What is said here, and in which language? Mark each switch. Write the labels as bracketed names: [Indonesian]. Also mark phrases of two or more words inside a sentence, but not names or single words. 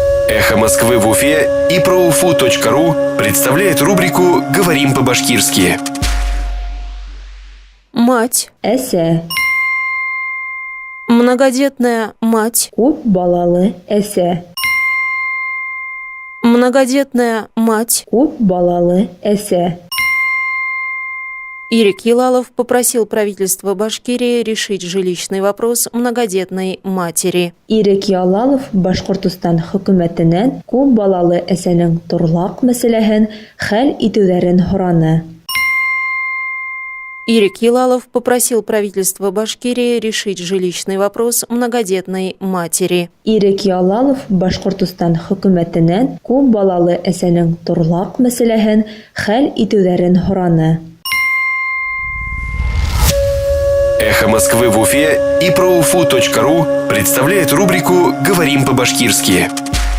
[Russian] «Эхо Москвы» в Уфе и ProUFU.ru представляет рубрику «Говорим по-башкирски». Мать. [Bashkir] Эсе. [Russian] Многодетная мать. [Bashkir] Күп балалы эсе. [Russian] Многодетная мать. [Bashkir] Күп балалы эсе. [Russian] Ирик Елалов попросил правительство Башкирии решить жилищный вопрос многодетной матери. [Bashkir] Ирик Ялалов Башкортостан хөкүмәтеннән күп балалы әсәнең торлак мәсьәләһен хәл итүләрен һораны. [Russian] Ирик Елалов попросил правительство Башкирии решить жилищный вопрос многодетной матери. [Bashkir] Ирик Ялалов Башкортостан хөкүмәтеннән күп балалы әсәнең торлак мәсьәләһен хәл итүләрен һораны. [Russian] «Эхо Москвы» в Уфе и ProUFU.ru представляет рубрику «Говорим по-башкирски».